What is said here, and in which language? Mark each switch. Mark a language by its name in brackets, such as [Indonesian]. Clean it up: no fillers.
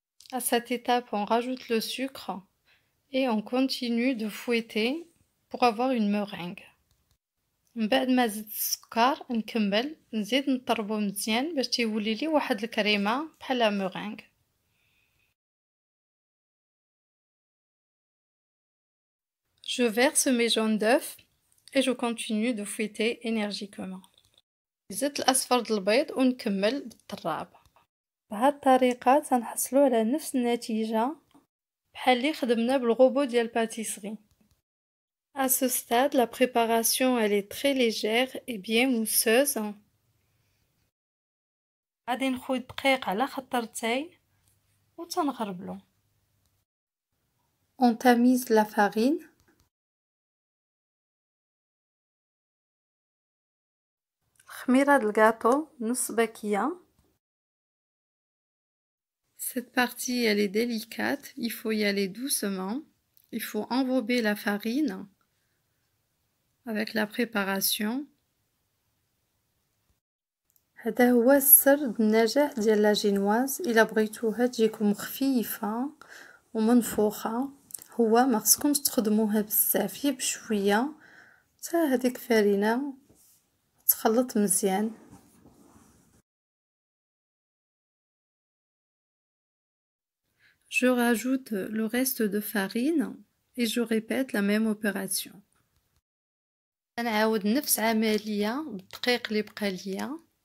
[French] À cette étape, on rajoute le sucre et on continue de fouetter pour avoir une meringue. [Arabic] من بعد ما زدت السكر نكمل نزيد نطربو مزيان باش تيولي لي واحد الكريمه بحال لا مورينغ. [French] Je verse mes jaunes d'œufs et je continue de fouetter énergiquement. [Arabic] زدت الاصفر د البيض ونكمل بالطراب. بهاد الطريقه تنحصلوا على نفس النتيجه بحال اللي خدمنا بالغوبو ديال الباتيسري. [French] À ce stade, la préparation elle est très légère et bien mousseuse. [Arabic] غادي نخوي الدقيق على خطرتين وتنغربلو. [French] On tamise la farine. [Arabic] خميرة الجاتو نص باكية. [French] Cette partie elle est délicate, il faut y aller doucement. Il faut enrober la farine avec la préparation. [Arabic] هذا هو السر النجاح ديال لا جينواز. الا بغيتوها تجيكم خفيفه ومنفوخه هو ما خصكمش تخدموها بزاف، بشويه حتى هذيك الفرينه تخلط مزيان. [French] Je rajoute le reste de farine et je répète la même opération. [Arabic] نعاود نفس عمليه بالدقيق اللي بقى ليا.